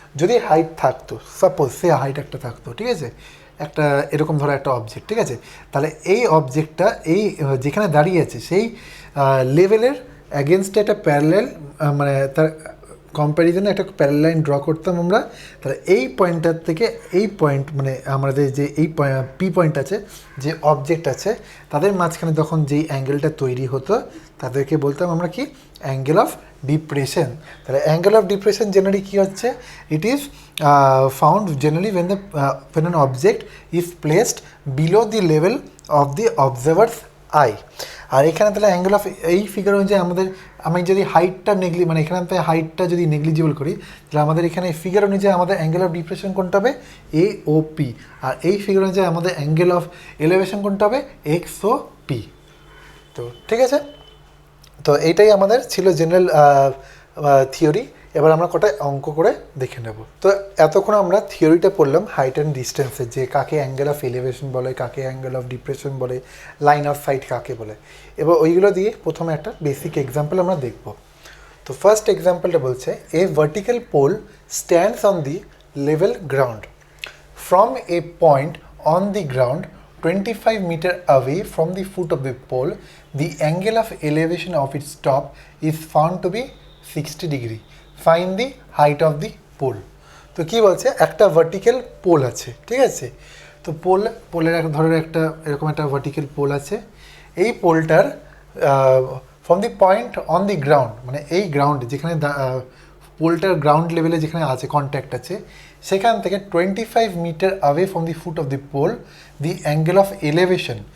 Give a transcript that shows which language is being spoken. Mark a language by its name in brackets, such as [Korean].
[Bangla] যদি হাইট থাকতো, সাপোজ সে হাইট একটা থাকতো, ঠিক আছে, একটা এরকম ধরো একটা অবজেক্ট, ঠিক আছে, তাহলে এই অবজেক্টটা এই যেখানে দাঁড়িয়ে আছে সেই লেভেলের অ্যাগেনস্টে একটা প্যারালাল মানে তার কম্প্যারিজনে একটা প্যারালাল লাইন ড্র করতাম আমরা। তাহলে এই পয়েন্টটার থেকে এই পয়েন্ট মানে আমাদের যে এই পি পয়েন্ট আছে, যে অবজেক্ট আছে, তাদের মাঝখানে তখন যেই অ্যাঙ্গেলটা তৈরি হতো তাদেরকে বলতাম আমরা কি, অ্যাঙ্গেল অফ ডিপ্রেশন। তাহলে অ্যাঙ্গেল অফ ডিপ্রেশন জেনারেলি কী হচ্ছে, [English] It is found generally when an object is placed below the level of the observer's eye। [Bangla] আর এখানে তাহলে অ্যাঙ্গেল অফ এই ফিগার অনুযায়ী আমাদের, আমি যদি হাইটটা মানে এখানে থেকে হাইটটা যদি নেগলিজিবল করি, তাহলে আমাদের এখানে ফিগার অনুযায়ী আমাদের অ্যাঙ্গেল অফ ডিপ্রেশন কোনটা হবে, এ ও পি। আর এই ফিগার অনুযায়ী আমাদের অ্যাঙ্গেল অফ এলিভেশন কোনটা হবে, এক্স ও পি। তো ঠিক আছে, তো এইটাই আমাদের ছিল জেনারেল থিওরি। এবার আমরা কটা অঙ্ক করে দেখে নেব। তো এতক্ষণ আমরা থিওরিটা পড়লাম হাইট অ্যান্ড ডিস্টেন্সের, যে কাকে অ্যাঙ্গেল অফ এলিভেশন বলে, কাকে অ্যাঙ্গেল অফ ডিপ্রেশন বলে, লাইন অফ সাইট কাকে বলে। এবার ওইগুলো দিয়ে প্রথমে একটা বেসিক এক্সাম্পল আমরা দেখব। তো ফার্স্ট এক্সাম্পলটা বলছে, [English] A vertical pole stands on the level ground from a point on the ground 25 meter away from the foot of the pole, the angle of elevation of its top is found to be 60 degree. Find the height of the pole. [Bangla] তো কী বলছে, একটা vertical pole আছে, ঠিক আছে, তো পোলের ধরো একটা এরকম একটা ভার্টিক্যাল পোল আছে। এই পোলটার [English] from the point on the ground [Bangla] মানে এই গ্রাউন্ড যেখানে পোলটার গ্রাউন্ড লেভেলে যেখানে আছে কন্ট্যাক্ট আছে, সেখান থেকে 25 metre [English] Away from the foot of the pole the angle of elevation.